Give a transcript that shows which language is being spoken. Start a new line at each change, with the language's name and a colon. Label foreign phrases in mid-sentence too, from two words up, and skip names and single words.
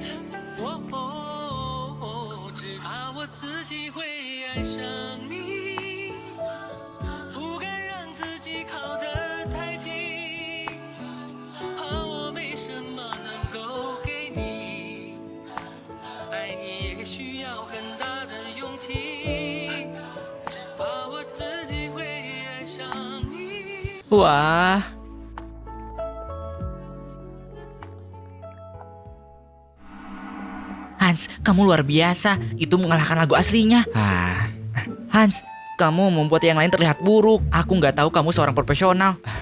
Chinese: 只怕我自己会爱上你，不敢让自己靠得太近，怕我没什么能够给你，爱你也需要很大的勇气，只怕我自己会爱上你。
Indonesian: Wah. Hans, kamu luar biasa. Itu mengalahkan lagu aslinya. Hans, kamu membuat yang lain terlihat buruk. Aku nggak tahu kamu seorang profesional.